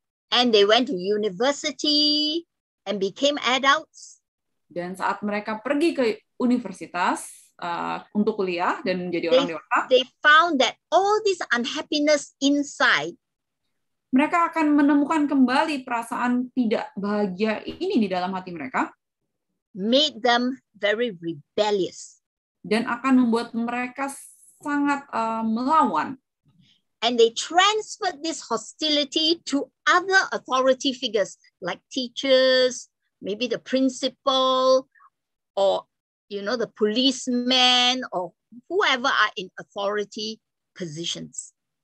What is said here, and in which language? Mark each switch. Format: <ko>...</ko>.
<en>and they went to university and became adults,</en> <id>dan saat mereka pergi ke universitas untuk kuliah dan menjadi orang dewasa,</id> <en>they found that all this unhappiness inside</en> <id>mereka akan menemukan kembali perasaan tidak bahagia ini di dalam hati mereka</id> <en>made them very rebellious.</en> <id>dan akan membuat mereka sangat melawan.</id> <en>And they transferred this hostility to other authority figures like teachers, maybe the principal, or the policeman, or whoever are in authority positions.</en>